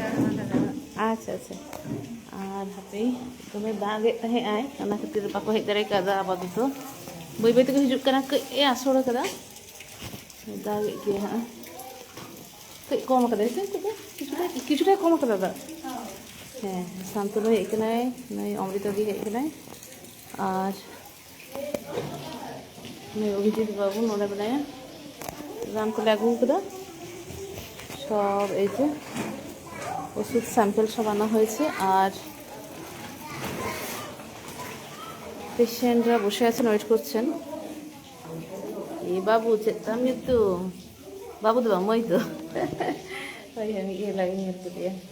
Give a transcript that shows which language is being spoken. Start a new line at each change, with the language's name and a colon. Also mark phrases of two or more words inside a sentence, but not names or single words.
Santali: acha acha ar hape tome dage tahe ai ana khatir bako hej dare kada apatat boi boi tege hijuk kana ke e asor kada dage ke ha ke kom kada se kichu kom kada da ᱦᱮᱸ ᱥᱟᱱᱛᱩᱞ ᱦᱮᱡ ᱠᱟᱱᱟᱭ ᱱᱩᱭ অমৃতা ᱜᱮ ᱦᱮᱡ ᱠᱟᱱᱟᱭ আর
Bangla: ᱱᱩᱭ অভিজিৎ বাবু নড়ে বেড়ায় রান করে আগু করা সব এই যে ওষুধ স্যাম্পল সব আনা হয়েছে আর পেশেন্টরা বসে আছেন ওয়েট করছেন এই বাবু চেতাম তো বাবু তো মই তো ওই আমি ইয়ে লাগে নিয়ে দিয়ে